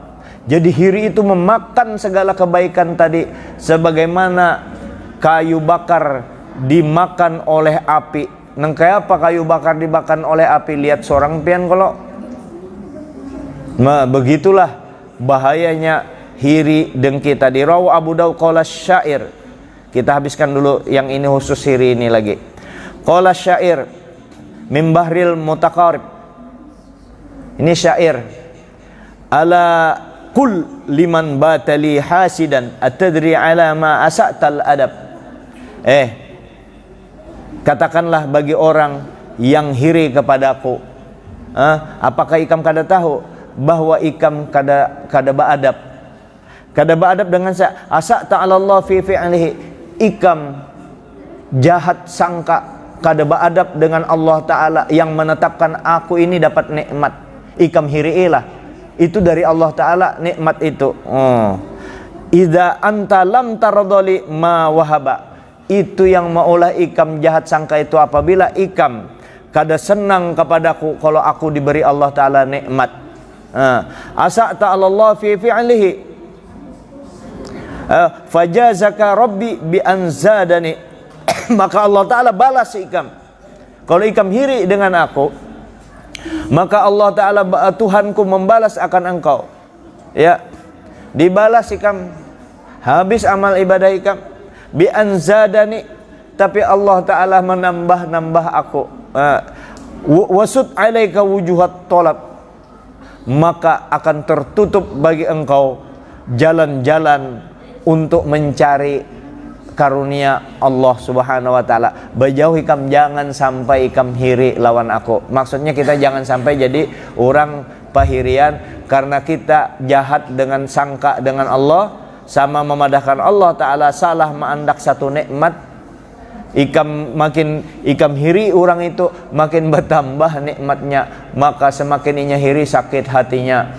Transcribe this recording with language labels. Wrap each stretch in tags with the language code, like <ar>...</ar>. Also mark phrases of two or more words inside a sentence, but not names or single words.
<bjn>Jadi hiri itu memakan segala kebaikan tadi sebagaimana kayu bakar dimakan oleh api. Nang kaya apa kayu bakar dimakan oleh api? Lihat seorang pian kalau. Nah, begitulah bahayanya hiri dengki tadi.</bjn> <ar>رووا أبو داود قال شعر.</ar> <bjn>Kita habiskan dulu yang ini khusus hiri ini lagi.</bjn> <ar>قال شعر من بحر المتقارب.</ar> <bjn>Ini syair.</bjn> <ar>ألا قل لمن بات لي حاسدا أتدري على ما أسأت الأدب.</ar> <bjn>Katakanlah bagi orang yang hiri kepadaku, apakah ikam kada tahu bahwa ikam kada beradab? Kada beradab dengan saya.</bjn> <ar>أسأت على الله في فعله.</ar> <bjn>Ikam jahat sangka, kada beradab dengan Allah Ta'ala yang menetapkan aku ini dapat nikmat. Ikam hiri'ilah, itu dari Allah Ta'ala nikmat itu.</bjn> <ar>إذا أنت لم ترض لي ما وهب.</ar> <bjn>Itu yang maulah ikam jahat sangka itu apabila ikam kada senang kepadaku kalau aku diberi Allah Ta'ala nikmat.</bjn> <ar>أسأت الله في فعله فجازاك ربي بأن زادني.</ar> <bjn>Maka Allah Ta'ala balas ikam. Kalau ikam hiri dengan aku, maka Allah Ta'ala Tuhanku membalas akan engkau. Ya, dibalas ikam, habis amal ibadah ikam</bjn> <ar>بأن زادني,</ar> <bjn>tapi Allah Ta'ala menambah aku.</bjn> <ar>وسد عليك وجوه الطلب,</ar> <bjn>maka akan tertutup bagi engkau jalan-jalan untuk mencari karunia Allah</bjn> <ar>سبحانه وتعالى.</ar> <bjn>Berjauh ikam, jangan sampai ikam hiri lawan aku. Maksudnya kita jangan sampai jadi orang pahirian karena kita jahat dengan sangka dengan Allah, sama memadahkan Allah Ta'ala, salah mengandak satu nikmat. Ikam hiri orang itu makin bertambah nikmatnya, maka semakin inya hiri sakit hatinya.</bjn>